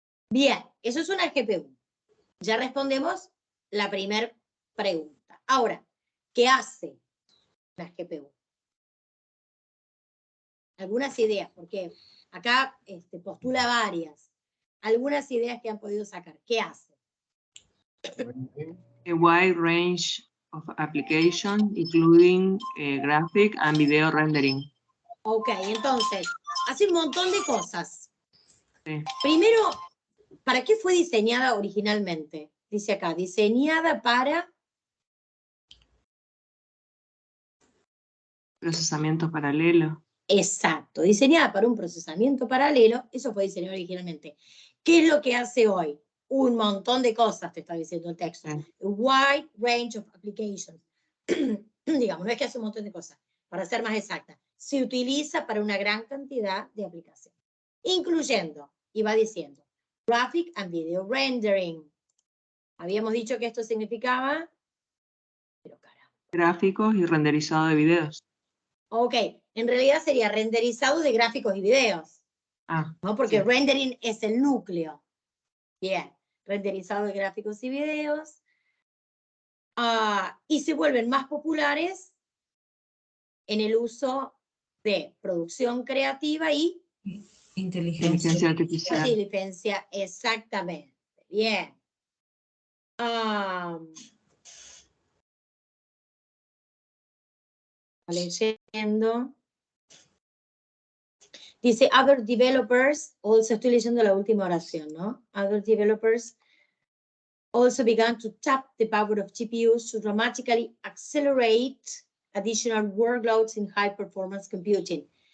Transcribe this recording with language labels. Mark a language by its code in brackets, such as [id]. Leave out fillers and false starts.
[es] Bien, eso es una GPU. Ya respondemos la primera pregunta. Ahora, ¿qué hace la GPU? Algunas ideas, porque acá postula varias. Algunas ideas que han podido sacar. ¿Qué hace? [en] A wide range of applications, including graphic and video rendering. [es] Ok, entonces, hace un montón de cosas. Sí. Primero, ¿para qué fue diseñada originalmente? Dice acá, diseñada para... Procesamiento paralelo. Exacto, diseñada para un procesamiento paralelo, eso fue diseñado originalmente. ¿Qué es lo que hace hoy? Un montón de cosas, te está diciendo el texto. Sí. [en] A wide range of applications. [es] Digamos, no es que hace un montón de cosas. Para ser más exacta, se utiliza para una gran cantidad de aplicaciones, incluyendo, y va diciendo, graphic and video rendering. Habíamos dicho que esto significaba, pero caramba, Gráficos y renderizado de videos. Ok, en realidad sería renderizado de gráficos y videos, Ah, ¿no? Porque sí. rendering es el núcleo. Bien, renderizado de gráficos y videos. Y se vuelven más populares en el uso de producción creativa y Inteligencia. Artificial. inteligencia, exactamente. Bien. Leyendo. Dice, other developers, also estoy leyendo la última oración, ¿no? [en] Other developers also began to tap the power of GPUs to dramatically accelerate additional workloads in high performance computing.